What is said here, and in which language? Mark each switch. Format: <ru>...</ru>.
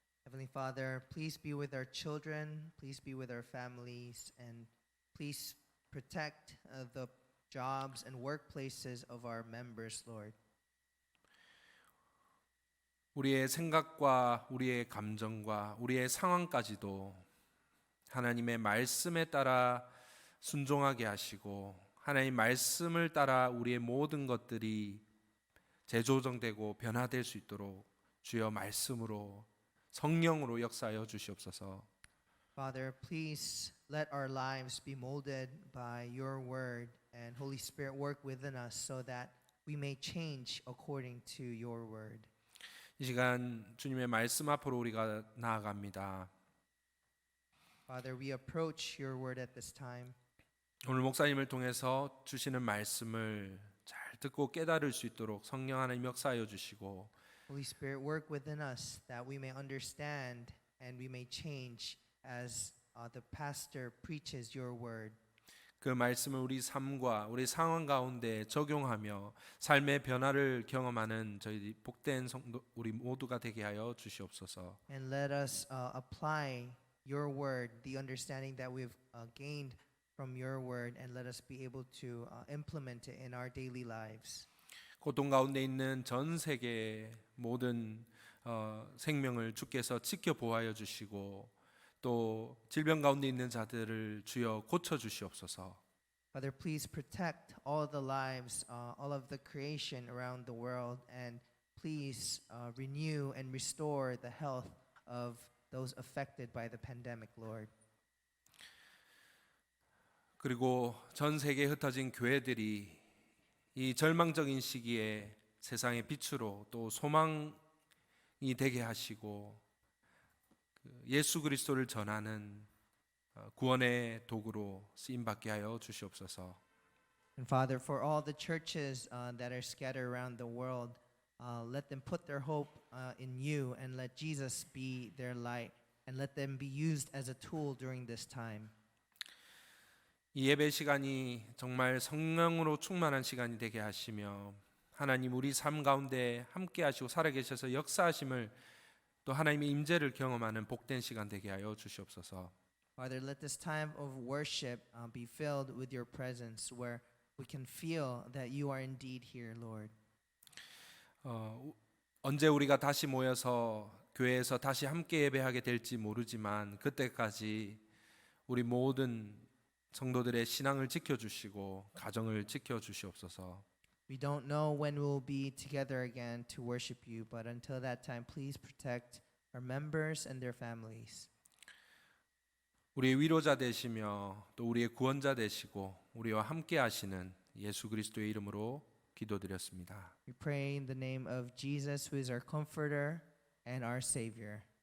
<en>Heavenly Father, please be with our children, please be with our families, and please protect the jobs and workplaces of our members, Lord.</en> <ko>우리의 생각과 우리의 감정과 우리의 상황까지도 하나님의 말씀에 따라 순종하게 하시고 하나님 말씀을 따라 우리의 모든 것들이 재조정되고 변화될 수 있도록 주여 말씀으로 성령으로 역사하여 주시옵소서.</ko> <en>Father, please let our lives be molded by your word and Holy Spirit work within us so that we may change according to your word.</en> <ko>이 시간 주님의 말씀 앞으로 우리가 나아갑니다.</ko> <en>Father, we approach your word at this time.</en> <ko>오늘 목사님을 통해서 주시는 말씀을 잘 듣고 깨달을 수 있도록 성령 하나님 역사하여 주시고</ko> <en>Holy Spirit, work within us that we may understand and we may change as the pastor preaches your word.</en> <ko>그 말씀을 우리 삶과 우리 상황 가운데 적용하며 삶의 변화를 경험하는 저희 복된 성도 우리 모두가 되게 하여 주시옵소서.</ko> <en>And let us apply your word, the understanding that we've gained from your word, and let us be able to implement it in our daily lives.</en> <ko>고통 가운데 있는 전 세계의 모든 생명을 주께서 지켜 보호하여 주시고 또 질병 가운데 있는 자들을 주여 고쳐 주시옵소서.</ko> <en>Father, please protect all the lives, all of the creation around the world, and please renew and restore the health of those affected by the pandemic, Lord.</en> <ko>그리고 전 세계에 흩어진 교회들이 이 절망적인 시기에 세상의 빛으로 또 소망이 되게 하시고 예수 그리스도를 전하는 구원의 도구로 쓰임 받게 하여 주시옵소서.</ko> <en>And Father, for all the churches that are scattered around the world, let them put their hope in you and let Jesus be their light and let them be used as a tool during this time.</en> <ko>이 예배 시간이 정말 성령으로 충만한 시간이 되게 하시며 하나님 우리 삶 가운데 함께 하시고 살아계셔서 역사하심을 또 하나님의 임재를 경험하는 복된 시간 되게 하여 주시옵소서.</ko> <en>Father, let this time of worship be filled with your presence where we can feel that you are indeed here, Lord.</en> <ko>언제 우리가 다시 모여서 교회에서 다시 함께 예배하게 될지 모르지만 그때까지 우리 모든 성도들의 신앙을 지켜주시고 가정을 지켜주시옵소서.</ko> <en>We don't know when we'll be together again to worship you, but until that time, please protect our members and their families.</en> <ko>우리의 위로자 되시며 또 우리의 구원자 되시고 우리와 함께 하시는 예수 그리스도의 이름으로 기도드렸습니다.</ko> <en>We pray in the name of Jesus, who is our comforter and our savior.</en>